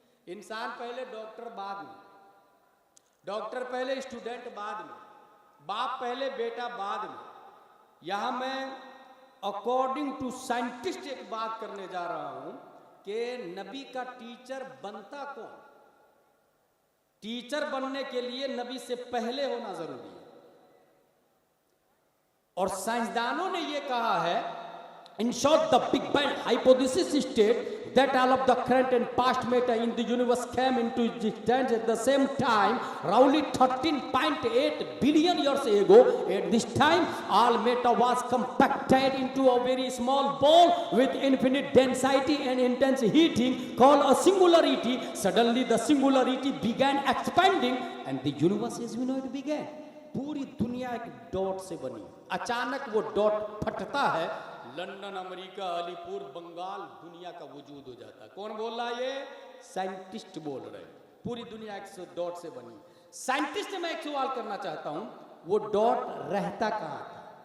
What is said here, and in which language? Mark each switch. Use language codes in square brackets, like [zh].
[hi] इंसान पहले, डॉक्टर बाद में, डॉक्टर पहले, स्टूडेंट बाद में, बाप पहले, बेटा बाद में। यहां मैं अकॉर्डिंग टू साइंटिस्ट एक बात करने जा रहा हूं कि नबी का टीचर बनता कौन? टीचर बनने के लिए नबी से पहले होना जरूरी है। और साइंसदानों ने यह कहा है, [en] In short the big bang hypothesis state that all of the current and past matter in the universe came into existence at the same time, roughly 13.8 billion years ago. At this time, all matter was compacted into a very small ball with infinite density and intense heating called a singularity. Suddenly, the singularity began expanding, and the universe as we know it began. [hi] पूरी दुनिया एक dot से बनी, अचानक वो dot फटता है, London, America, Alipur, Bengal, दुनिया का वजूद हो जाता है। कौन बोल रहा है? ये साइंटिस्ट बोल रहे हैं। पूरी दुनिया एक डॉट से बनी। साइंटिस्ट से मैं एक सवाल करना चाहता हूं, वो डॉट रहता कहां था?